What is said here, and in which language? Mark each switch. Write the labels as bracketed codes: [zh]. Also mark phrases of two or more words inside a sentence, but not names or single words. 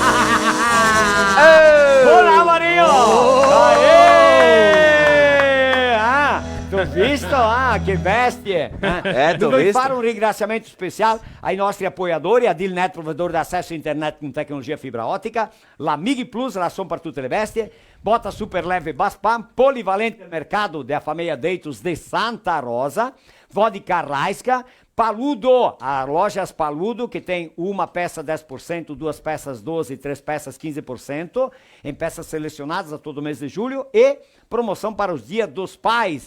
[it] Buon Mario! T'ho visto? Che bestie! Devo fare un ringraziamento speciale ai nostri apoiatori, a Deal Net, provedore di accesso a internet con tecnologia fibra ottica, la Migi Plus, ração per tutte le bestie, [pt] Bota Super Leve Baspam, Polivalente Mercado da família Deitos de Santa Rosa, Vodka Raiska, Paludo, a Lojas Paludo, que tem uma peça 10%, duas peças 12%, três peças 15%, em peças selecionadas a todo mês de julho, e promoção para os Dias dos Pais.